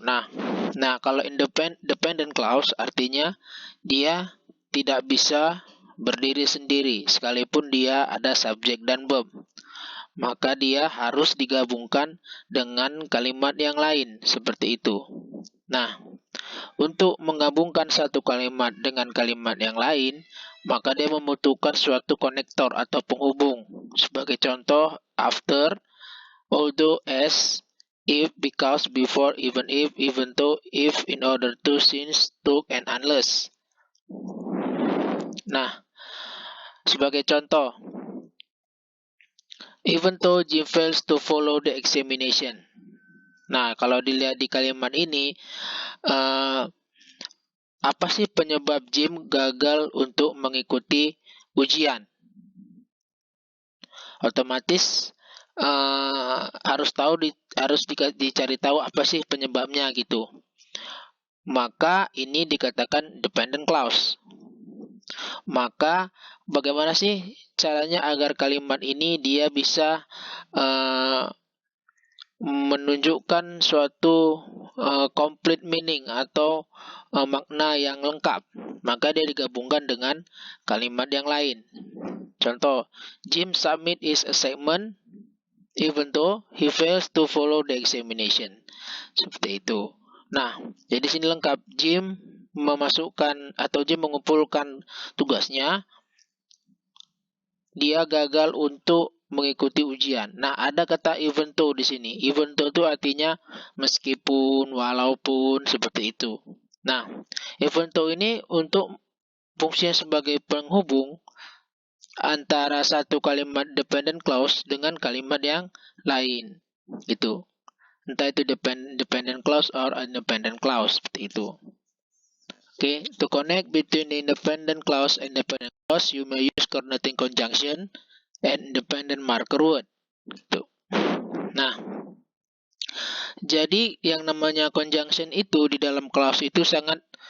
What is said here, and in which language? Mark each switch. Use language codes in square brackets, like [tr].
[id] Nah, kalau dependent clause artinya dia tidak bisa berdiri sendiri sekalipun dia ada subjek dan verb. Maka dia harus digabungkan dengan kalimat yang lain, seperti itu. Nah, untuk menggabungkan satu kalimat dengan kalimat yang lain, maka dia membutuhkan suatu konektor atau penghubung. Sebagai contoh, [en] after, although, as, if, because, before, even if, even though, if, in order to, since, to, and unless. [id] Nah, sebagai contoh, [en] even though Jim fails to follow the examination. [id] Nah, kalau dilihat di kalimat ini, apa sih penyebab Jim gagal untuk mengikuti ujian? Otomatis harus dicari tahu apa sih penyebabnya gitu. Maka ini dikatakan dependent clause. Maka bagaimana sih caranya agar kalimat ini dia bisa menunjukkan suatu [en] complete meaning [id] atau makna yang lengkap? Maka dia digabungkan dengan kalimat yang lain. Contoh, [en] Jim submit his assignment even though he fails to follow the examination. [id] Seperti itu. Nah, jadi sini lengkap. Jim memasukkan atau Jim mengumpulkan tugasnya. Dia gagal untuk mengikuti ujian. Nah, ada kata even though di sini. Even though itu artinya meskipun, walaupun, seperti itu. Nah, even though ini untuk fungsinya sebagai penghubung antara satu kalimat dependent clause dengan kalimat yang lain, gitu. Entah itu dependent clause or independent clause, seperti itu. [en] Okay, to connect between the independent clause and dependent clause, you may use coordinating conjunction and independent marker word. [id] Gitu. Nah, jadi yang namanya conjunction itu di dalam clause itu sangat